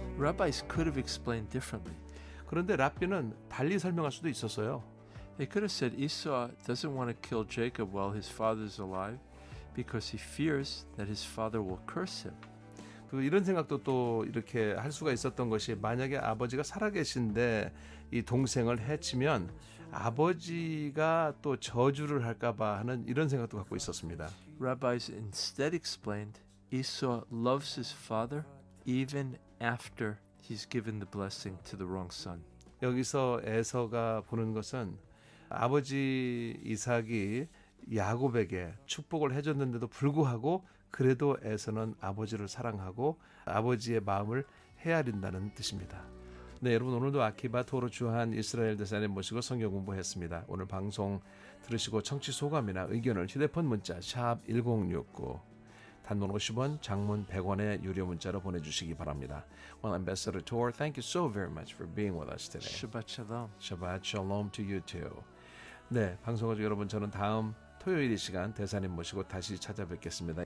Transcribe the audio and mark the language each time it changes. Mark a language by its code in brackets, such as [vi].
[en] Rabbis could have explained differently. [ko] 그런데 랍비는 달리 설명할 수도 있었어요. [en] They could have said Esau doesn't want to kill Jacob while his father is alive because he fears that his father will curse him. [ko] 또 이런 생각도 또 이렇게 할 수가 있었던 것이 만약에 아버지가 살아계신데 이 동생을 해치면 아버지가 또 저주를 할까봐 하는 이런 생각도 갖고 있었습니다. [en] Rabbis instead explained Esau loves his father even after he's given the blessing to the wrong son. [ko] 여기서 에서가 보는 것은 아버지 이삭이 야곱에게 축복을 해줬는데도 불구하고 그래도 에서는 아버지를 사랑하고 아버지의 마음을 헤아린다는 뜻입니다. 네, 여러분 오늘도 아키바 토로 주한 이스라엘 대사님 모시고 성경 공부했습니다. 오늘 방송 들으시고 청취 소감이나 의견을 휴대폰 문자 샵 1069 단문 50원, 장문 100원의 유료 문자로 보내주시기 바랍니다. [en] Well, Ambassador Tor, thank you so very much for being with us today. Shabbat shalom. Shabbat shalom to you too. [ko] 네, 방송가족 여러분 저는 다음 토요일 이 시간 대사님 모시고 다시 찾아뵙겠습니다.